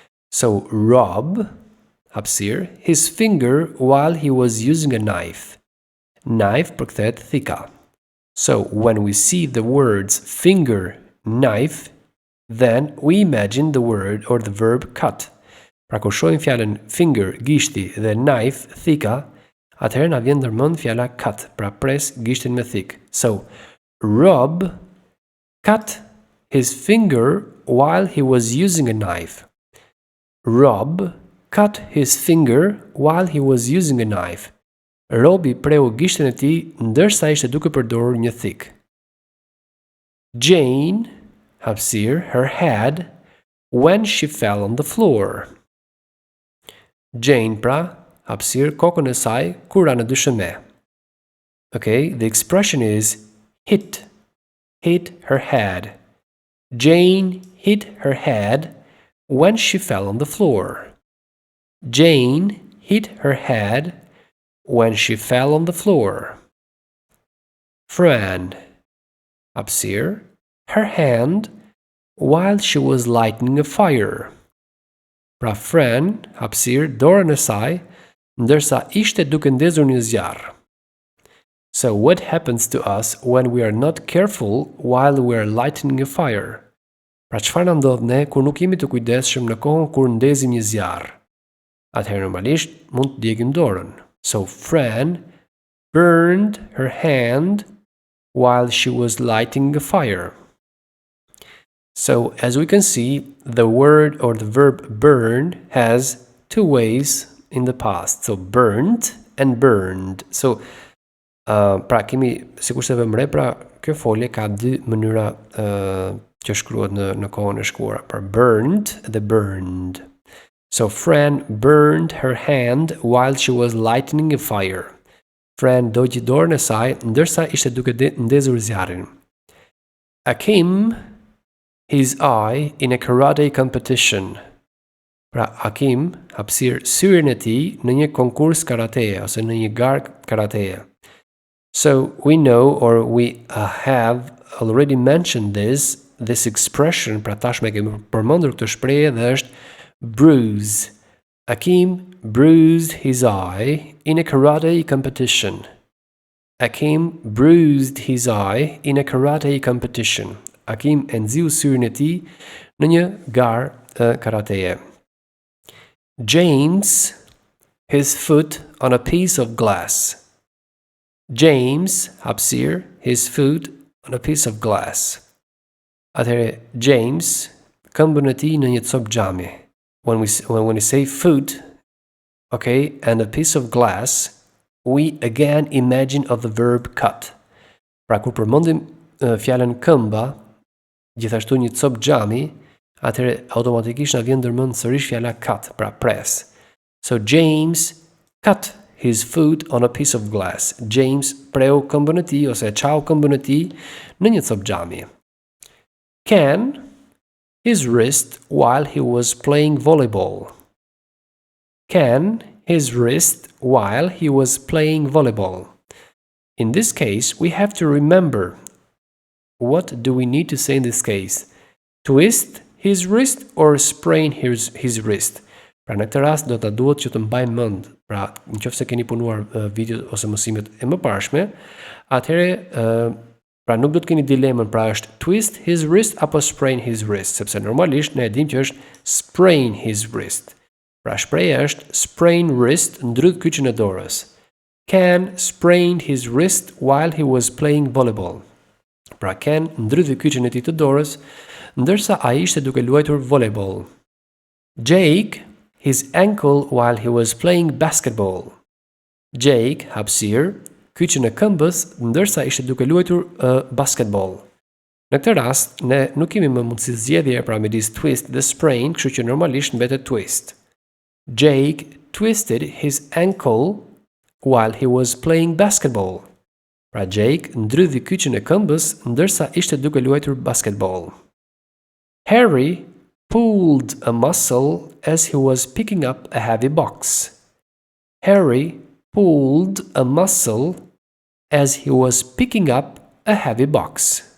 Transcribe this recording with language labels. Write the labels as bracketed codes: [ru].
[en] So, Rob, hapësir, his finger while he was using a knife. Knife [sq] përkthehet thika. [en] So, when we see the words finger, knife, then we imagine the word or the verb cut. [sq] Pra kur shohim fjalën finger, gishti dhe knife, thika, atëherë na vjen ndërmend fjala cut, pra pres gishtin me thik. [en] So, Rob cut his finger while he was using a knife. Rob cut his finger while he was using a knife. [sq] Robi preu gishtin e tij ndërsa ishte duke përdorur një thik. [en] Jane, hapësir, her head when she fell on the floor. [sq] Jane, pra, hapësir, kokën e saj kur ra në dyshëme. [en] Okay, the expression is hit. Hit her head. Jane hit her head when she fell on the floor. Jane hit her head when she fell on the floor. Fran, hapësir, her hand while she was lighting a fire. [sq] Pra Fran, hapësir, dorën e saj ndërsa ishte duke ndezur një zjarr. [en] So what happens to us when we are not careful while we are lighting a fire? [sq] Pra çfarë na ndodh ne kur nuk jemi të kujdesshëm në kohën kur ndezim një zjarr? Atëherë normalisht mund të djegim dorën. [en] So Fran burned her hand while she was lighting a fire. So as we can see, the word or the verb burn has two ways in the past. So burnt and burned. [sq] So pra kemi, sikur se vëmre, pra kjo folje ka dy mënyra që shkruhet në kohën e shkuar, për burned dhe burned. [en] So Fran burned her hand while she was lighting a fire. [sq] Fran dogji dorën e saj ndërsa ishte duke ndezur zjarrin. [en] Akim his eye in a karate competition. [sq] Pra Akim hapësir syrin e tij në një konkurs karateje ose në një garë karateje. [en] So we know or we have already mentioned this expression, [sq] pra tashme kemi përmendur këtë shprehje dhe është bruise. [en] Akim bruised his eye in a karate competition. Akim bruised his eye in a karate competition. [sq] Akim e nxiu syrin e tij në një garë karateje. [en] James his foot on a piece of glass. James hapësir his foot on a piece of glass. [sq] Atëherë James këmbën e tij në një copë xhami. [en] When we say foot, okay, and a piece of glass, we again imagine of the verb cut. [sq] Pra kur përmendim fjalën këmba, gjithashtu një copë xhami, atëherë automatikisht na vjen ndërmend sërish fjala cut, pra pres. [en] So James cut his foot on a piece of glass. [sq] James preu këmbën e tij ose çau këmbën e tij në një copë xhami. [en] Ken his wrist while he was playing volleyball. Ken his wrist while he was playing volleyball. In this case, we have to remember, what do we need to say in this case? Twist his wrist or sprain his wrist? [sq] Pra në këtë rast do të duhet që të mbajmë mend. Pra nëse keni punuar video ose mësimet e mëparshme, atëherë pra nuk do të keni dilemën, pra është [en] twist his wrist [sq] apo [en] sprain his wrist, [sq] sepse normalisht ne e dimë që është sprain his wrist. Pra shpreha është sprain wrist, ndrydh kyçin e dorës. [en] Ken sprained his wrist while he was playing volleyball. [sq] Pra Ken ndrydhi kyçin e tij të dorës ndërsa ai ishte duke luajtur volleyball. [en] Jake his ankle while he was playing basketball. [sq] Jake hapësir kyçin e këmbës ndërsa ishte duke luajtur basketball. Në këtë rast, ne nuk kemi më mundësi zgjedhje pra midis twist dhe sprain, kështu që normalisht mbetet twist. [en] Jake twisted his ankle while he was playing basketball. [sq] Pra Jake ndrydhi kyçin e këmbës ndërsa ishte duke luajtur basketball. [en] Harry pulled a muscle as he was picking up a heavy box. Harry pulled a muscle as he was picking up a heavy box.